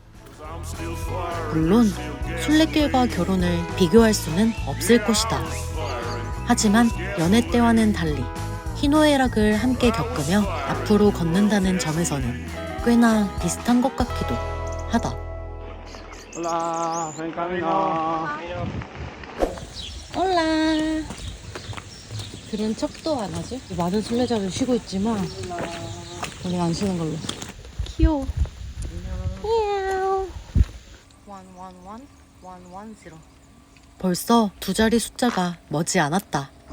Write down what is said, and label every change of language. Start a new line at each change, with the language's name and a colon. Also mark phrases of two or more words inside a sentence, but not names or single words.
Korean: 물론 순례길과 결혼을 비교할 수는 없을 것이다. 하지만 연애 때와는 달리 희노애락을 함께 겪으며 앞으로 걷는다는 점에서는 꽤나 비슷한 것 같기도 하다.
Spanish: Hola, buen camino.
Korean: 올라. 그런 척도 안 하지? 많은 순례자들 쉬고 있지만 우리 안 쉬는 걸로. 귀여워. 미야오. 111110. 벌써 두 자리 숫자가 머지 않았다.